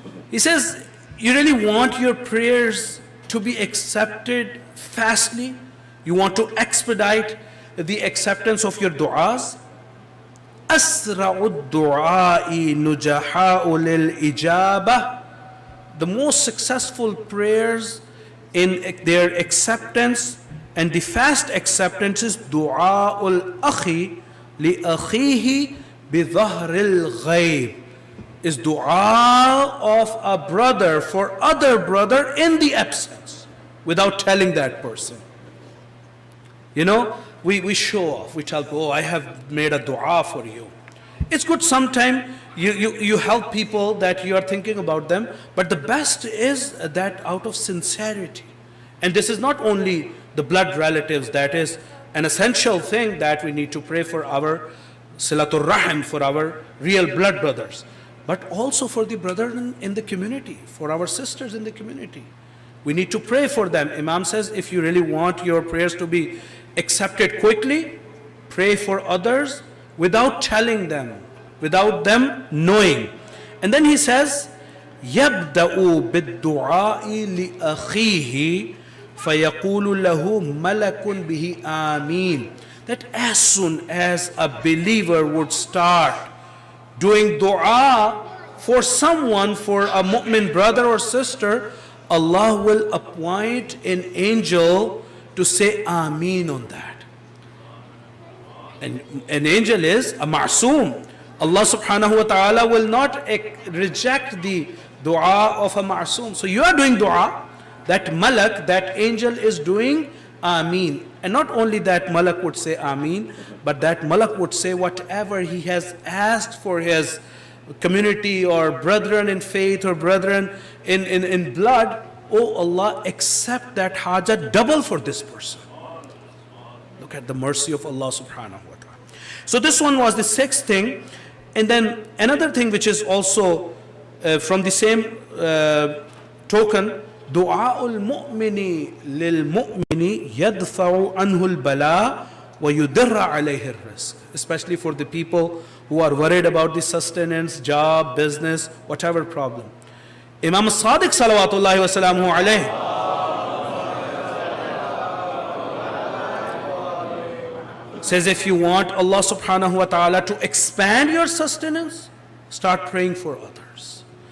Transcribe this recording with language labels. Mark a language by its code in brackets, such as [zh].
[en] He says, you really want your prayers to be accepted fastly? You want to expedite the acceptance of your du'as? [ar] أسرع الدعاء نجحاء للإجابة. [en] The most successful prayers in their acceptance and the fast acceptance is [ar] دعاء الأخي لأخيه بظهر الغيب, [en] is dua of a brother for other brother in the absence, without telling that person. You know, we show off, we tell, oh, I have made a dua for you. It's good sometimes you help people that you are thinking about them, but the best is that out of sincerity. And this is not only the blood relatives, that is an essential thing that we need to pray for our silatul rahim, for our real blood brothers, but also for the brethren in the community, for our sisters in the community. We need to pray for them. Imam says if you really want your prayers to be accepted quickly, pray for others without telling them, without them knowing. And then he says, [ar] يَبْدَأُ بِالدُّعَاءِ لِأَخِيهِ فَيَقُولُ لَهُ مَلَكٌ بِهِ آمِينَ. [en] That as soon as a believer would start doing dua for someone, for a mu'min brother or sister, Allah will appoint an angel to say Ameen on that. And an angel is a ma'soom. Allah subhanahu wa ta'ala will not reject the dua of a ma'soom. So you are doing dua, that malak, that angel is doing Ameen. And not only that malak would say Ameen, but that malak would say whatever he has asked for his community or brethren in faith or brethren in blood, oh Allah, accept that hajat double for this person. Look at the mercy of Allah subhanahu wa ta'ala. So this one was the sixth thing. And then another thing which is also from the same token, [ar] دعاء المؤمن للمؤمن يدفع عنه البلاء ويدر عليه الرزق. [en] Especially for the people who are worried about the sustenance, job, business, whatever problem. Imam Sadiq salawatullahi wa salamuhu alayhi says, if you want Allah subhanahu wa ta'ala to expand your sustenance, start praying for others.